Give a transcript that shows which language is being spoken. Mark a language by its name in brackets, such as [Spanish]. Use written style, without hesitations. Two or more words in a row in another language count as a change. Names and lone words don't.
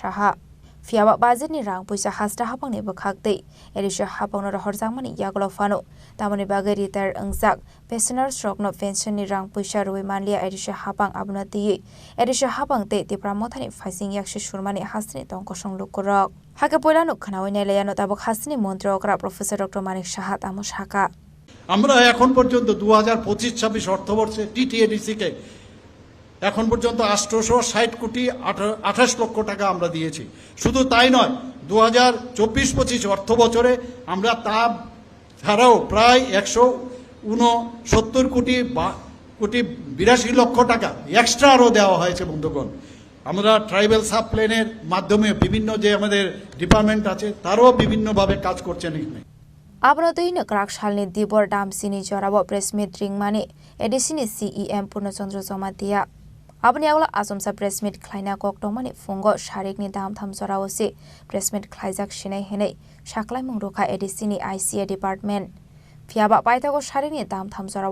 [Kok Borok] Manik Shaha Fiaba budget ni rang puisa hasta hapang ni bakhakte edisha hapang no horjang mani yaglo fano tamani bagai retire angjak pensioner stroke no pension ni rang puisa roi manlia edisha hapang abna ti edisha hapang te Tripura mothani faising yakshi surmani hasni tongko songluk korok hake poila no khanawi nelaya no tabok hasni মন্ত্রী okra professor dr manik sahat amos haka [Bangla] আমরা এখন পর্যন্ত 2025-26 অর্থবর্ষে টিটিএডিসি কে এখন পর্যন্ত 860 কোটি 28 লক্ষ টাকা আমরা দিয়েছি শুধু তাই নয় 2024-25 অর্থ বছরে আমরা তা ছাড়াও প্রায় 169 কোটি 82 লক্ষ টাকা এক্সট্রা আরও দেওয়া হয়েছে বন্ধুগণ আমরা [English] tribal sub planer [Bangla] মাধ্যমে বিভিন্ন যে আমাদের ডিপার্টমেন্ট আছে তারও বিভিন্নভাবে কাজ করছেন এখানে [Kok Borok] Abrodoino krak shalni dibor dam sini jorabo [English] press meet [Kok Borok] ring mani edisini CEM Purnachandra Jomatia Abni agla asomsa [English] press meet [Kok Borok] khlaina kok dongmani fungo sharikni dam tham joraosi [English] press meet [Kok Borok] khlaijak shinai henei shaklai mungruka edisini IKA department Fiaba paitago sharikni dam tham jorabo